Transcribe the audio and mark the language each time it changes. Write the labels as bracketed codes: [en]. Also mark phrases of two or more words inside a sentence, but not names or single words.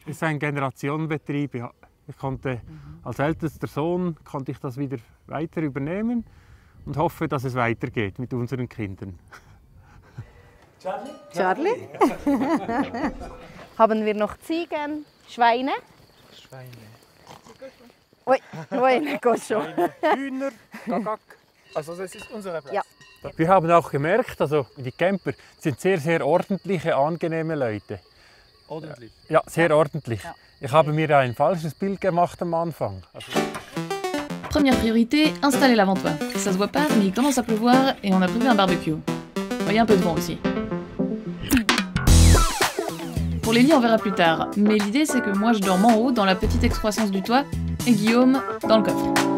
[de] Es ist ein Generationenbetrieb. Ich konnte als ältester Sohn konnte ich das wieder weiter übernehmen und hoffe, dass es weitergeht mit unseren Kindern. Charlie? Charlie? Haben wir noch Ziegen, Schweine? Schweine. [fr] Oui, oui, cochon. [de] Hühner, Gagak. Also das ist unsere Platz. Ja. Wir haben auch gemerkt, also die Camper sind sehr ordentliche, angenehme Leute. Ordentlich. Ja, sehr ordentlich. Ja. Ich habe mir ein falsches Bild gemacht am Anfang. [fr] Première priorité, installer l'aventoir. Ça se voit pas, mais il commence à pleuvoir et on a prévu un barbecue. Il y a un peu de vent aussi. Pour les lits, on verra plus tard, mais l'idée c'est que moi je dorme en haut dans la petite excroissance du toit et Guillaume dans le coffre.